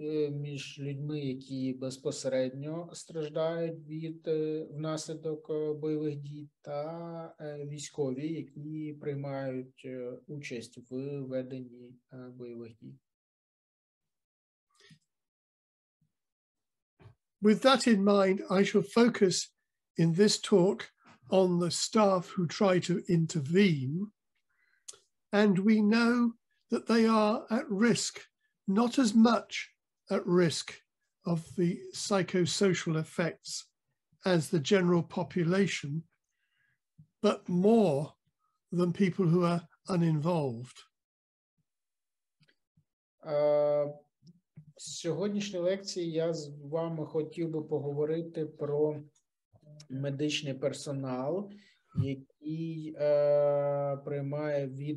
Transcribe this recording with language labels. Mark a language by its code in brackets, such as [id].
[uk] між людьми, які безпосередньо страждають внаслідок бойових дій, та військові, які приймають участь в веденні бойових дій. [en] With that in mind, I shall focus in this talk on the staff who try to intervene, and we know that they are at risk, not as much at risk of the psychosocial effects as the general population, but more than people who are uninvolved. [uk] В сьогоднішній лекції я з вами хотів би поговорити про медичний персонал, який приймає